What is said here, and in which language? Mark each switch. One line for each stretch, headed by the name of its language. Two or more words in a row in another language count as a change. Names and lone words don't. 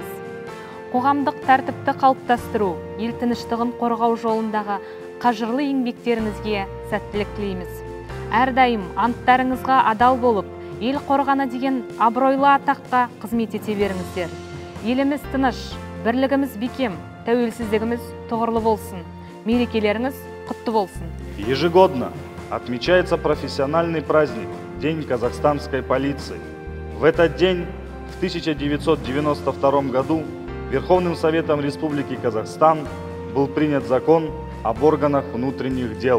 Kazakh: Қоғамдық тәртіпті қалыптастыру, ел тыныштығын қорғау жолындағы қажырлы еңбектеріңізге сәттілік тілейміз. Әрдайым анттарыңызға адал болып, ел қорғаны деген абыройлы атаққа қызмет ете беріңіздер. Еліміз тыныш, бірлігіміз бекем, тәуелсіздігіміз тұғырлы болсын. Мерекелеріңіз құтты болсын.
Russian: Ежегодно отмечается профессиональный праздник День казахстанской полиции. В этот день, в 1992 году, Верховным Советом Республики Казахстан был принят закон об органах внутренних дел.